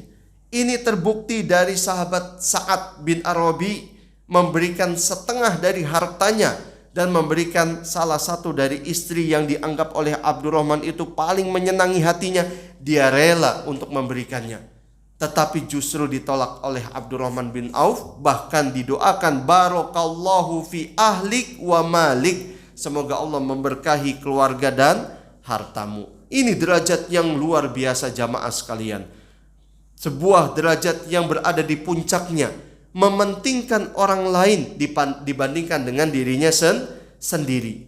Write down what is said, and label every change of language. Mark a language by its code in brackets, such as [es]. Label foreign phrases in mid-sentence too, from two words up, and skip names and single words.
[id] Ini terbukti dari sahabat Sa'ad bin Arabi memberikan setengah dari hartanya dan memberikan salah satu dari istri yang dianggap oleh Abdurrahman itu paling menyenangi hatinya. Dia rela untuk memberikannya. Tetapi justru ditolak oleh Abdurrahman bin Auf. Bahkan didoakan, [ar] barakallahu fi ahlik wa malik. [id] Semoga Allah memberkahi keluarga dan hartamu. Ini derajat yang luar biasa jamaah sekalian. Sebuah derajat yang berada di puncaknya, mementingkan orang lain dibandingkan dengan dirinya sendiri.